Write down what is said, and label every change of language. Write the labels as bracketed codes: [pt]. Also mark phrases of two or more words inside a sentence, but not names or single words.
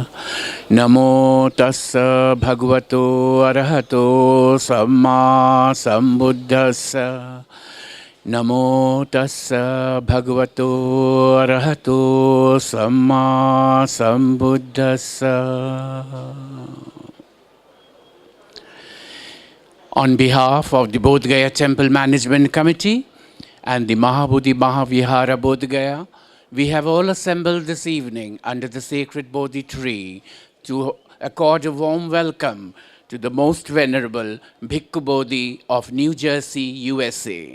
[pi] Namo tassa bhagavato arahato samma sambuddhassa. Namo tassa bhagavato arahato samma sambuddhassa. [en] On behalf of the Bodhgaya Temple Management Committee and the Mahabodhi Mahavihara Bodhgaya, we have all assembled this evening under the sacred Bodhi tree to accord a warm welcome to the Most Venerable Bhikkhu Bodhi of New Jersey, USA.